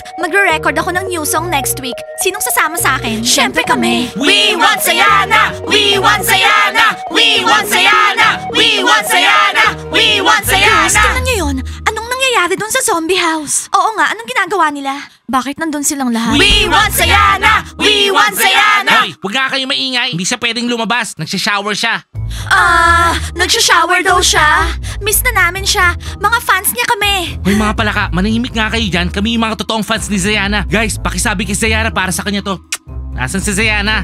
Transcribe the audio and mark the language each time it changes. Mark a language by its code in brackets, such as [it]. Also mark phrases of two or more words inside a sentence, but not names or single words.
[tl] Magre-record ako ng [en] new song next week. [tl] Sinong sasama sa akin? Siyempre kami. [en] We want Sayana! We want Sayana! We want Sayana! We want Sayana! We want [tl] Girls, [en] Sayana! [tl] tingnan niyo yun. Anong nangyayari dun sa zombie house? Oo nga, anong ginagawa nila? Bakit nandun silang lahat? [en] We want Sayana! We want Sayana! [tl] Hoy, huwag nga kayo maingay. Hindi siya pwedeng lumabas. Nagsha-shower siya. Nagsha-shower daw siya. Miss na namin siya. Mga fans niya kami. Hoy mga palaka, manahimik nga kayo dyan. Kami yung mga totoong fans ni Zayana. Guys, pakisabi kay Zayana para sa kanya to. Nasaan si Zayana?